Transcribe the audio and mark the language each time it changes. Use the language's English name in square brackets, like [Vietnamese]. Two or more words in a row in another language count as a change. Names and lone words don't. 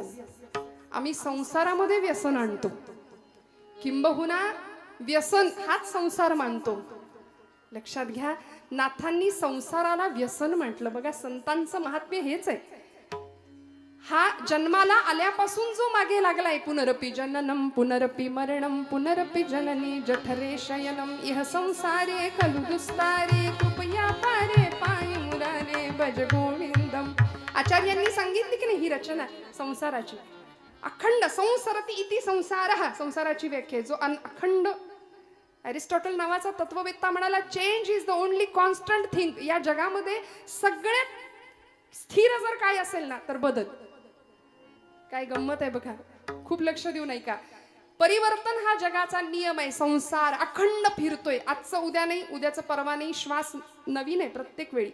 [Marathi] आम्ही संसारामध्ये व्यसन आणतो, किंबहुना व्यसन हाच संसार मानतो. लक्षात घ्या, नाथांनी संसाराला व्यसन म्हटलं. बघा, संतांचं महात्म्य हेच आहे. हा जन्माला आल्यापासून जो मागे लागलाय, [Sanskrit] पुनरपि जननम पुनरपि मरणम पुनरपि जननी जठरे शयनम इह संसारे खलु दुस्तारे कृपया पारे पाय मुरारे भज गोविंदम. [Marathi] आचार्यांनी सांगितली की नाही ही रचना संसाराची. [Sanskrit] अखंड संसरती इति संसारः, [Marathi] संसाराची व्याख्या जो अखंड. अरिस्टॉटल नावाचा तत्ववेत्ता म्हणाला, [English] change is the only constant thing. [Marathi] या जगामध्ये सगळ्यात स्थिर जर काय असेल ना तर बदल. काय गंमत आहे बघा, खूप लक्ष देऊ नाही का. परिवर्तन हा जगाचा नियम आहे. संसार अखंड फिरतोय, आजचं उद्या नाही, उद्याचं परवा नाही, श्वास नवीन आहे प्रत्येक वेळी.